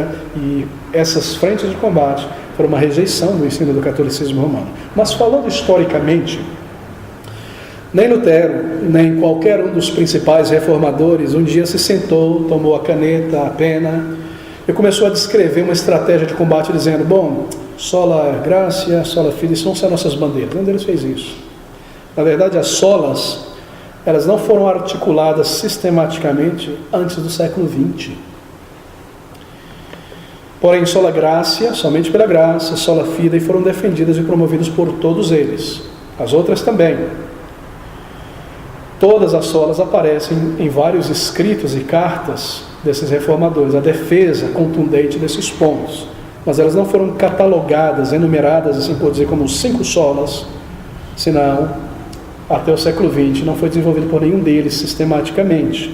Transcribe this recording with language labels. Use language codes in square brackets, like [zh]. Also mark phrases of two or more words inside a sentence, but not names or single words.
[pt] E essas frentes de combate foram uma rejeição do ensino do catolicismo romano. Mas falando historicamente, nem Lutero, nem qualquer um dos principais reformadores um dia se sentou, tomou a caneta, a pena e começou a descrever uma estratégia de combate dizendo, bom, [la] sola gratia, sola fide, [pt] isso não são nossas bandeiras. Nenhum deles fez isso. Na verdade, as solas, elas não foram articuladas sistematicamente antes do século XX. Porém, [la] sola gratia, [pt] somente pela graça, [la] sola fide, [pt] foram defendidas e promovidas por todos eles. As outras também. Todas as solas aparecem em vários escritos e cartas desses reformadores, a defesa contundente desses pontos, mas elas não foram catalogadas, enumeradas, assim por dizer, como 5 solas, senão, até o século XX, não foi desenvolvido por nenhum deles sistematicamente.